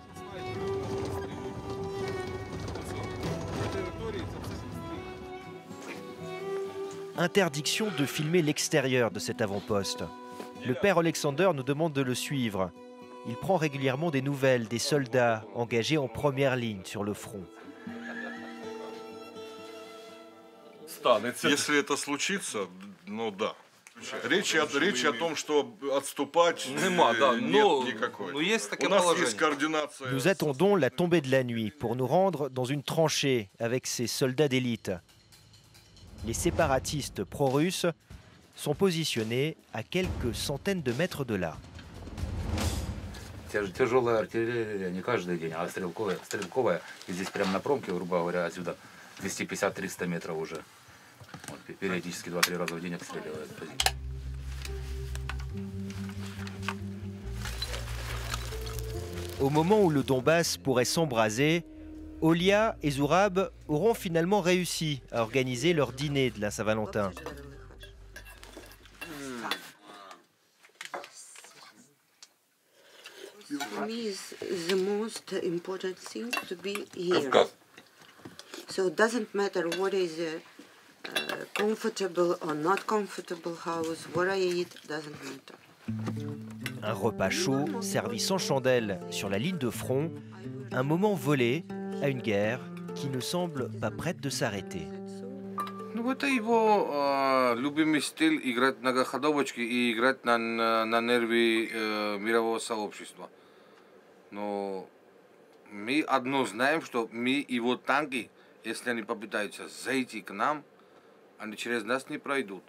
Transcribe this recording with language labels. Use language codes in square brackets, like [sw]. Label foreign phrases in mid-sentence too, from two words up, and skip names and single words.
[fr] Interdiction de filmer l'extérieur de cet avant-poste. Le père Alexander nous demande de le suivre. Il prend régulièrement des nouvelles des soldats engagés en première ligne sur le front. [ru] Если это случится, ну да. Речи о том, что отступать нет никакой. У нас есть координация. [fr] Nous attendons la tombée de la nuit pour nous rendre dans une tranchée avec ces soldats d'élite. Les séparatistes pro-russes sont positionnés à quelques centaines de mètres de là. [ru] Тяжелая артиллерия не каждый день, а стрелковая. И здесь прямо на промке, грубо говоря, отсюда 250-300 метров уже. Вот, периодически 2-3 раза в день обстреливают позицию. [fr] Au moment où le Donbass pourrait s'embraser, Olia et Zourab auront finalement réussi à organiser leur dîner de la Saint-Valentin. [en] For me, is the most important thing to be here. So it doesn't matter what is a comfortable or not comfortable house, what I eat doesn't matter. [fr] Un repas chaud, servi sans chandelle sur la ligne de front, un moment volé à une guerre qui ne semble pas prête de s'arrêter. [ru] Ну, это его любимый стиль играть многоходовочки и играть на нервы мирового сообщества. Но мы одно знаем, что мы его танки, если они попытаются зайти к нам, они через нас не пройдут.